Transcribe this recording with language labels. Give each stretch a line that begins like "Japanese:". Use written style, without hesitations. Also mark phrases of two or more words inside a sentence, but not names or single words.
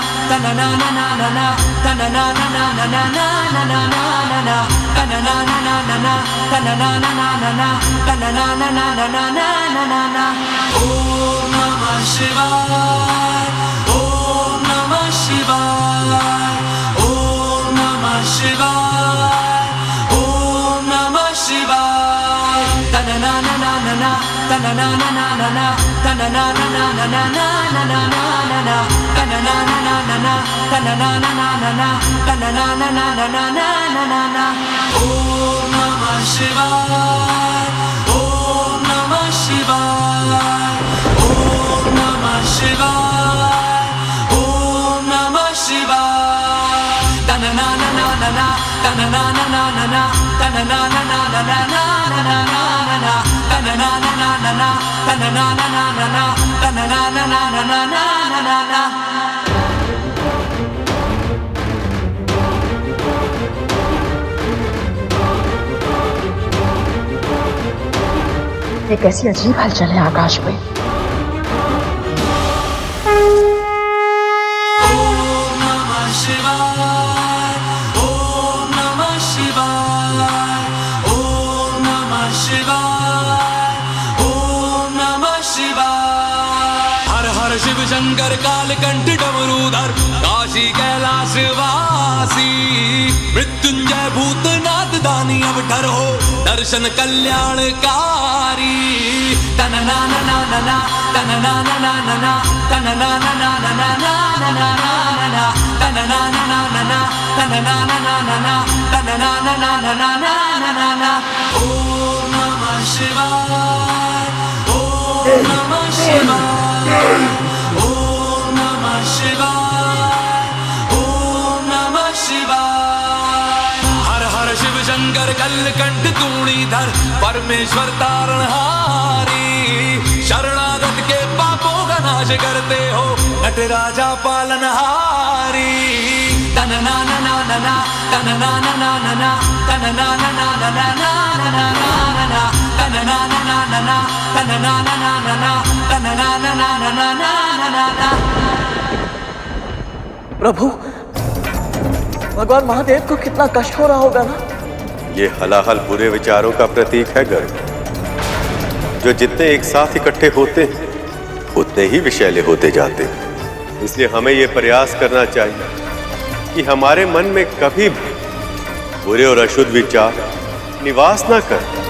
Sanskrit: ओम नमः शिवाय, ओम नमः शिवाय, ओम नमः शिवाय, ओम नमः शिवाय। तनना ना ना ना ना, तनना ना ना ना ना, तनना ना ना ना ना ना ना ना ना ना, तनना ना ना ना ना, तनना ना ना ना ना, तनना ना ना ना ना ना ना ना। ओम नमः शिवाय, ओम नमः शिवाय, ओम नमः शिवाय, ओम नमः शिवाय। तनना ना ना ना ना, तनना ना ना ना ना, तनना ना ना ना ना ना ना ना ना, तनना ना ना ना ना, तनना ना ना ना ना, तनना ना ना ना ना ना ना।
Hindi: एक ऐसी अजीब हलचल है आकाश में।
Sanskrit: ओम नमः शिवाय, ओम नमः शिवाय, ओम नमः शिवाय, ओम नमः शिवाय।
Hindi: हर हर शिव शंकर कालकंठ डमरूधर काशी कैलाश वासी, मृत्युंजय भूतनाथ दानी अवतार हो दर्शन कल्याणकारी। तनना ना ना ना ना, तनना ना ना ना ना, तनना ना ना ना ना ना ना ना, तनना ना ना ना ना, तनना ना ना ना ना, तनना ना ना ना ना ना ना।
Sanskrit: ओम नमः शिवाय, ओम नमः शिवाय, ओम नमः शिवाय, ओम नमः शिवाय।
Hindi: हर हर शिव शंकर कलकंठ तूणीधर परमेश्वर तारणहारी, शरणागत के पापों का नाश करते हो नटराजा पालनहारी। तनना ना ना ना ना, तनना ना ना ना ना, तनना ना ना ना ना ना ना ना, तनना ना ना ना ना, तनना ना ना ना ना, तनना ना ना ना ना ना ना। प्रभु, भगवान महादेव को कितना कष्ट हो रहा होगा ना। ये हलाहल बुरे विचारों का प्रतीक है गर्ग, जो जितने एक साथ इकट्ठे होते हैं उतने ही विषैले होते जाते हैं। इसलिए हमें ये प्रयास करना चाहिए कि हमारे मन में कभी भी बुरे और अशुद्ध विचार निवास ना कर।